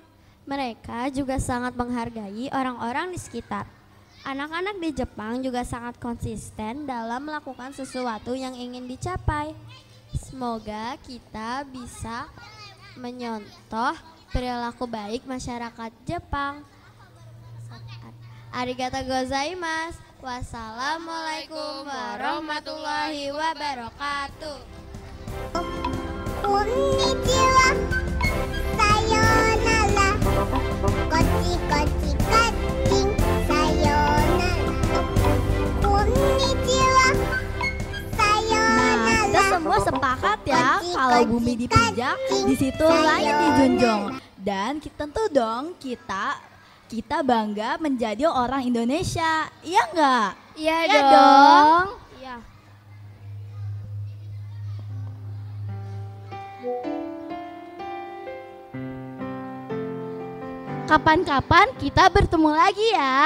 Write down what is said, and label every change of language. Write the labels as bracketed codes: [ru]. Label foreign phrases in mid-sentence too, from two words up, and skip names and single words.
[id] Mereka juga sangat menghargai orang-orang di sekitar. Anak-anak di Jepang juga sangat konsisten dalam melakukan sesuatu yang ingin dicapai. Semoga kita bisa menyontoh perilaku baik masyarakat Jepang. [ja] ありがとうございます. [ar] والسلام عليكم ورحمة الله وبركاته. [ja] こんにちは、さよなら、こっち かちん、さよなら、こんにちは、さよなら. [id] Kita semua sepakat ya kalau bumi dipijak, di situ langit dijunjung. Dan tentu dong kita bangga menjadi orang Indonesia, iya enggak? Iya dong. Iya. Kapan-kapan kita bertemu lagi ya.